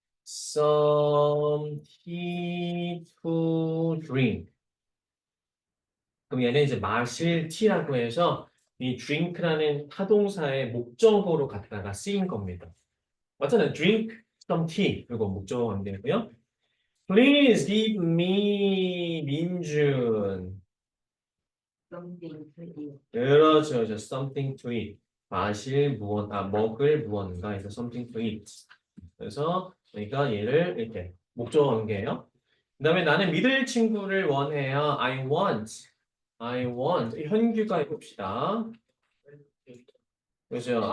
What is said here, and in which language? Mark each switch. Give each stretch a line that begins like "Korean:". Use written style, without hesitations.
English: Some tea to drink.
Korean: 그럼 얘는 이제 마실 티라고 해서 이 drink라는 타동사의 목적어로 갖다가 쓰인 겁니다. 맞잖아요.
English: drink some tea.
Korean: 그리고 목적어 관계고요.
English: Please give me 민준. something to eat.
Korean: 그렇죠. 그렇죠.
English: something to eat.
Korean: 마실 무언, 먹을 무언가 해서 something to eat. 그래서 그러니까 얘를 이렇게 목적어 관계예요. 그다음에 나는 믿을 친구를 원해요.
English: I want.
Korean: 현규가 해봅시다. 그죠?